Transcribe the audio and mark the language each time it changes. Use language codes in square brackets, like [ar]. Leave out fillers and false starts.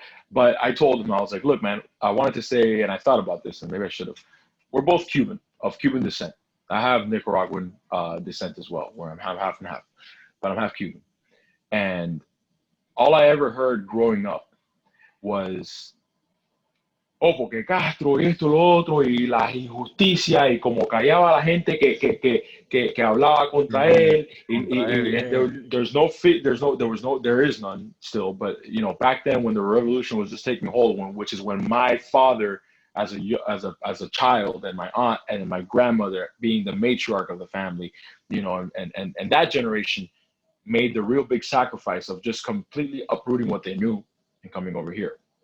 [en] But I told him, I was like, look, man, I wanted to say, and I thought about this, and maybe I should have, we're both Cuban, of Cuban descent. I have Nicaraguan descent as well, where I'm half and half, but I'm half Cuban. And all I ever heard growing up was [es] oh, porque Castro, esto, lo otro, y la injusticia, y como callaba a la gente que hablaba contra él, Contra él, yeah. [en] there's no fit, there is none still, but you know, back then when the revolution was just taking hold, which is when my father, as a child, and my aunt and my grandmother being the matriarch of the family, you know, and that generation made the real big sacrifice of just completely uprooting what they knew and coming over here.